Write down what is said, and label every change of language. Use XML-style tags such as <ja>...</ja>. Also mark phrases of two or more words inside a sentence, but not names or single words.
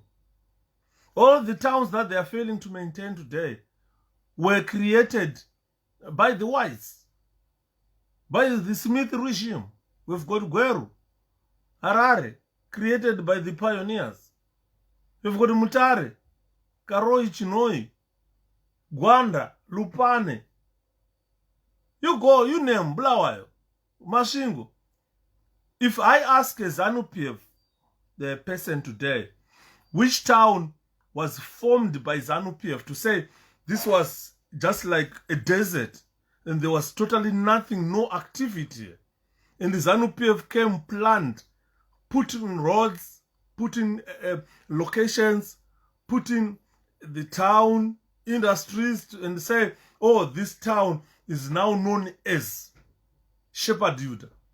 <en>All the towns that they are failing to maintain today were created by the whites. By the Smith regime. We've got Gweru, Harare, created by the pioneers. We've got Mutare, Karoi, Chinhoyi, Gwanda, Lupane. You go, you name Bulawayo, Mashingo. If I ask a ZANU-PF, the person today, which town was formed by ZANU-PF, to say this was just like a desert, and there was totally nothing, no activity. And the ZANU-PF came planned, put in roads, put in locations, put in the town, industries, and say, oh, this town is now known as Shepherd Yuda.</en>